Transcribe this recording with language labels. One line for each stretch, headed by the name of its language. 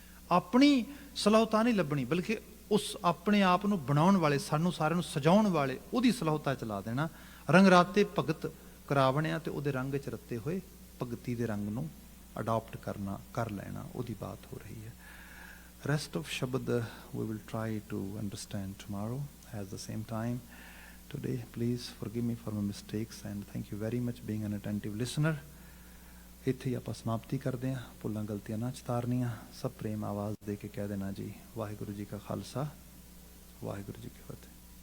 Punjabi: ਆਪਣੀ ਸਲਾਹੁਤਾ ਨਹੀਂ ਲੱਭਣੀ, ਬਲਕਿ ਉਸ ਆਪਣੇ ਆਪ ਨੂੰ ਬਣਾਉਣ ਵਾਲੇ, ਸਾਨੂੰ ਸਾਰਿਆਂ ਨੂੰ ਸਜਾਉਣ ਵਾਲੇ, ਉਹਦੀ ਸਲਾਹੁਤਾ ਚਲਾ ਦੇਣਾ। ਰੰਗ ਰਾਤੇ ਭਗਤ ਕਰਾਵਣਿਆ, ਤੇ ਉਹਦੇ ਰੰਗ 'ਚ ਰੱਤੇ ਹੋਏ ਭਗਤੀ ਦੇ ਰੰਗ ਨੂੰ ਅਡਾਪਟ ਕਰਨਾ, ਕਰ ਲੈਣਾ, ਉਹਦੀ ਬਾਤ ਹੋ ਰਹੀ ਹੈ।
English: Rest of ਸ਼ਬਦ we will try to understand tomorrow at the same time. Today, please forgive me for my mistakes and thank you very much being an attentive listener.
Punjabi: ਇੱਥੇ ਹੀ ਆਪਾਂ ਸਮਾਪਤੀ ਕਰਦੇ ਹਾਂ। ਭੁੱਲਾਂ ਗਲਤੀਆਂ ਨਾ ਚਤਾਰਨੀਆਂ, ਸਭ ਪ੍ਰੇਮ ਆਵਾਜ਼ ਦੇ ਕੇ ਕਹਿ ਦੇਣਾ ਜੀ, ਵਾਹਿਗੁਰੂ ਜੀ ਕਾ ਖਾਲਸਾ, ਵਾਹਿਗੁਰੂ ਜੀ ਕੀ ਫਤਿਹ।